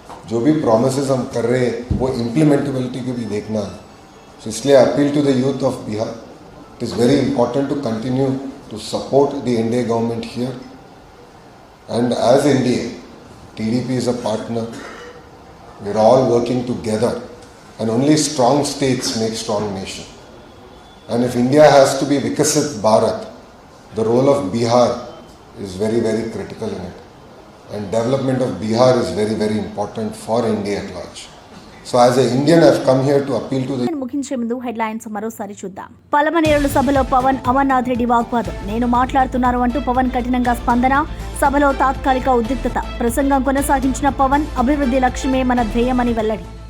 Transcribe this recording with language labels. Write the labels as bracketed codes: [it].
[hi] जो भी प्रोमिसेस हम कर रहे हैं वो इम्प्लीमेंटेबिलिटी को भी देखना है. [en] So इसलिए appeal to the youth of Bihar, it is very important to continue to support the NDA government here. And as NDA, TDP is a partner. We are all working together, and only strong states make strong nation. And if India has to be Vikasit Bharat, the role of Bihar is very, very critical in it. And development of Bihar is very, very important for India at large. So as an Indian, I've come here to appeal to the... [te] ముగించే ముందు headlines మరోసారి చూద్దాం. పలమనేరుల సభలో పవన్, అమర్నాథ్ రెడ్డి వాగ్వాదం. నేను మాట్లాడుతున్నాను అంటూ పవన్ కఠినంగా స్పందన. సభలో తాత్కాలిక ఉద్రిక్తత. ప్రసంగం కొనసాగించిన పవన్, అభివృద్ధి లక్ష్యమే మన ధ్యేయమని వెల్లడి.